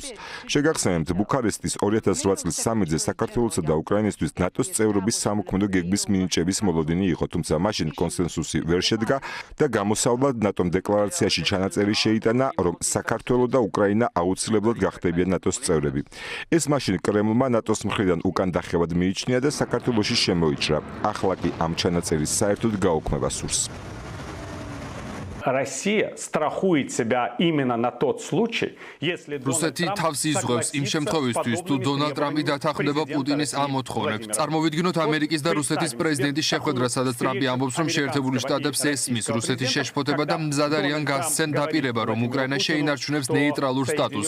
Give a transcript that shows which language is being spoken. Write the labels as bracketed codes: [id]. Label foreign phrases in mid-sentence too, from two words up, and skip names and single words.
[ka] შეგახსენებთ, ბუქარესტის 2008 წლის სამიტზე საქართველოსა და უკრაინისთვის ნატოს წევრობის სამოქმედო გეგმის მინიჭების მოლოდინი იყო, თუმცა მაშინ კონსენსუსი ვერ შედგა და გამოსავლად ნატომ დეკლარაციაში ჩანაწერი შეიტანა, რომ საქართველო და უკრაინა აუცილებლად გახდებიან ნატოს წევრები. ეს მაშინ კრემლმა ნატოს მხრიდან უკან დახევად მიიჩნია და საქართველოში შემოიჭრა. ახლა კი ამ ჩანაწერის საერთოდ გაუქმება სურს. [ru] Россия страхует себя именно на тот случай, если [ka] რუსეთი თავს იზღვევს იმ შემთხვევისთვის, თუ დონალდ ტრამპი დათანხმდება პუტინის ამ მოთხოვნებს. წარმოვიდგინოთ ამერიკის და რუსეთის პრეზიდენტის შეხვედრა, სადაც ტრამპი ამბობს, რომ შეერთებული შტატებს ესმის რუსეთის შეშფოთება და მზად არიან გასცენ დაპირება, რომ უკრაინა შეინარჩუნებს ნეიტრალურ სტატუსს.